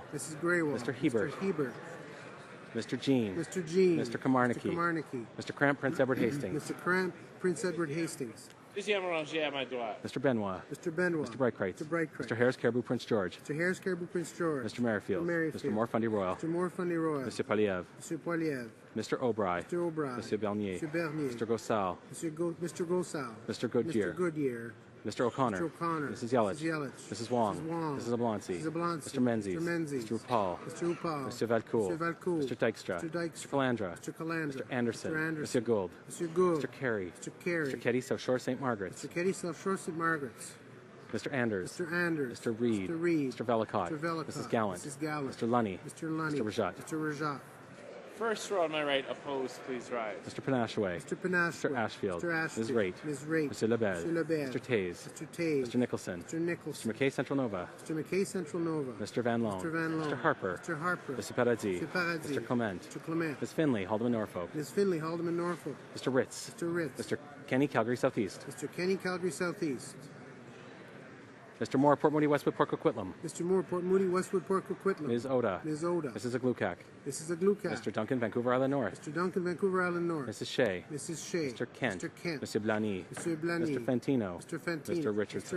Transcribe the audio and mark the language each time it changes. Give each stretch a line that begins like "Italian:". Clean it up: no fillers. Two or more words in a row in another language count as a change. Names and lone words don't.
English: Mrs. Greywall. Mr. Hebert. Mr. Hebert. Mr. Jean. Mr. Jean. Mr. Kamarnicki. Mr. Kamarnicki. Mr. Cramp, Prince Edward Hastings. Mr. Cramp, Prince Edward Hastings.
French: Deuxième rangée à ma droite.
English: Mr. Benoit. Mr. Benoit. Mr. Brightcrate. Mr. Brightcrate. Mr. Harris Caribou, Prince George. Mr. Harris Caribou, Prince George. Mr. Merrifield. Mr. Merrifield. Mr. Moore Fundy Royal. Mr. Moore Fundy Royal. Mr. Poliev. Mr. Poiliev. Mr. O'Bry. Mr. O'Brien. Mr. Bernier. Mr. Bernier. Mr. Gossal. Mr. Gosal. Mr. Goodyear. Mr. Goodyear. Mr. O'Connor. Mr. O'Connor. Mrs. Yelich. Mrs. Yelich. Mrs. Wong. Mrs. Wong. Mrs. Oblonsky. Mrs. Oblonsky. Mr. Menzies. Mr. Menzies. Mr. RuPaul. Mr. Upal. Mr. Valcourt. Mr. Valcourt. Mr. Dykstra. Mr. Dykstra. Mr. Calandra. Mr. Calandra. Mr. Anderson. Mr. Anderson. Mr. Gould. Mr. Gould. Mr. Carey. Mr. Carey. Mr. Keddy, South Shore, St. Margaret's. Mr. Keddy, South Shore, St. Margaret's. Mr. Anders. Mr. Anders. Mr. Reed. Mr. Reed. Mr. Velicott. Mr. Velicott. Mrs. Gallant. Mrs. Gallant. Mr. Lunny. Mr. Lunny. Mr. Rajat. Mr. Rajat. First row on my right, opposed, please rise. Mr. Panashaway. Mr. Panashaway. Mr. Ashfield. Mr. Ashfield. Ms. Raitt. Ms. Raitt. Mr. Lebel. Mr. Lebel. Mr. Taze. Mr. Taze. Mr. Nicholson. Mr. Nicholson. Mr. McKay, Central Nova. Mr. McKay, Central Nova. Mr. Van Loan. Mr. Van Loan. Mr. Harper. Mr. Harper. Mr. Paradis. Mr. Paradis. Mr. Clement. Mr. Clement. Ms. Finley, Haldeman, Norfolk. Ms. Finley, Haldeman, Norfolk. Mr. Ritz. Mr. Ritz. Mr. Kenny, Calgary Southeast. Mr. Kenny, Calgary Southeast. Mr. Moore, Port Moody, Westwood, Port Coquitlam. Mr. Moore, Port Moody, Westwood, Port Coquitlam. Ms. Oda. Ms. Oda. Mrs. Aglukac. Mrs. Aglukac. Mr. Duncan, Vancouver Island North. Mr. Duncan, Vancouver Island North. Mrs. Shea. Mrs. Shea. Mr. Kent. Mr. Kent. Mr. Blany. Mr. Blany. Mr. Fantino. Mr. Fantino. Mr. Richardson.